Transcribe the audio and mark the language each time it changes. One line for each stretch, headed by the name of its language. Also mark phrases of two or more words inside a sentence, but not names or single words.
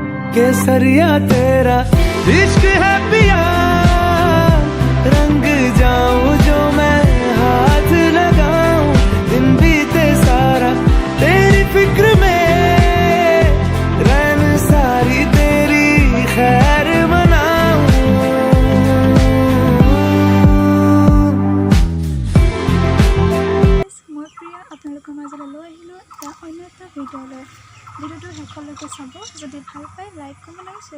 Hindi: केसरिया तेरा इश्क है पिया रंग जाऊं जो मैं हाथ लगाऊं दिन बीते सारा तेरी फिक्र में रैन सारी तेरी खैर मनाऊं
Assamese: মই প্ৰিয়া আপোনালোকৰ মাজলৈ লৈ আহিলোঁ অন্য এটা ভিডিঅ'লৈ ভিডিঅ'টো শেষলৈকে চাব যদি ভাল পায়
English: like comment
Assamese: আৰু শ্বেয়াৰ